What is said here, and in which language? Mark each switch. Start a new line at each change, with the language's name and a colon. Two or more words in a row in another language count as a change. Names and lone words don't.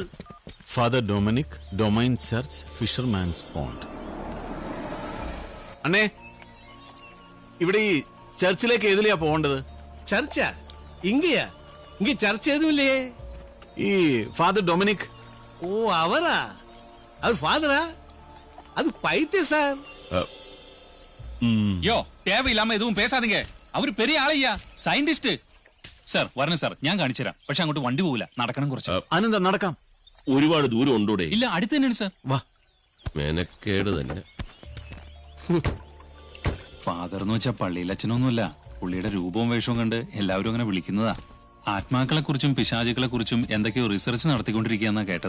Malayalam: ഫാദർ ഡൊമിനിക്, ഡൊമൈൻ ചർച്ച്, ഫിഷർമാൻസ് പോണ്ട്. അണ്ണേ, ഇവിടെ ഈ ചർച്ചിലേക്ക് ഏതിലെയാ പോകേണ്ടത്? ചർച്ചാ? ഇങ്ങയാ? ഇങ്ങ ചർച്ച ഏതുമില്ലേ? ഈ ഫാദർ ഡൊമിനിക്. ഓ, അവരാ?
Tamil: அவர் ஃபாதரா? அது பைத்திய சார். யோ, தேவையில்லாம எதுவும் பேசாதீங்க. அவரு பெரிய ஆளையா,
Malayalam: സയന്റിസ്റ്റ്. സാർ വരണം സാർ, ഞാൻ കാണിച്ചു തരാം. പക്ഷെ അങ്ങോട്ട് വണ്ടി പോകില്ല, നടക്കണം കുറച്ച്. അനന്ത നടക്കാം. ഒരുപാട് ദൂരം ഉണ്ടോടെ? ഇല്ല, അടുത്ത് തന്നെയാണ് സാർ. വാ. മെനക്കേട് തന്നെ. ഫാദർ എന്ന് വെച്ചാൽ പള്ളിയിൽ അച്ഛനൊന്നുമല്ല. പുള്ളിയുടെ രൂപവും വേഷവും കണ്ട് എല്ലാവരും അങ്ങനെ വിളിക്കുന്നതാ. ആത്മാക്കളെ കുറിച്ചും പിശാചുക്കളെ കുറിച്ചും എന്തൊക്കെയോ റിസർച്ച് നടത്തിക്കൊണ്ടിരിക്കുകയെന്നാ കേട്ടത്.